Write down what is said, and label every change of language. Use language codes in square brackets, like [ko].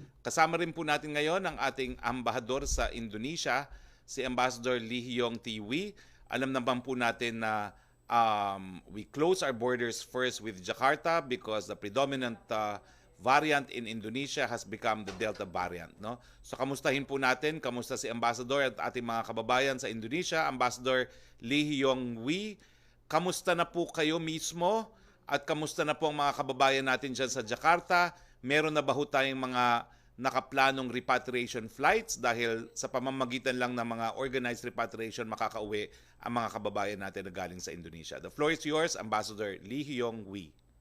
[tl] Kasama rin po natin ngayon ang ating ambahador sa Indonesia, si Ambassador Lee Hyong Tiwi. Alam naman po natin na [en] we close our borders first with Jakarta because the predominant variant in Indonesia has become the Delta variant. [tl] No? So kamustahin po natin, kamusta si Ambassador at ating mga kababayan sa Indonesia. Ambassador Lee Hyong Wi, kamusta na po kayo mismo at kamusta na po ang mga kababayan natin dyan sa Jakarta? Meron na ba ho tayong mga nakaplanong repatriation flights dahil sa pamamagitan lang ng mga organized repatriation makakauwi ang mga kababayan natin na galing sa Indonesia? [en] The floor is yours, Ambassador Lee Hyong Wi.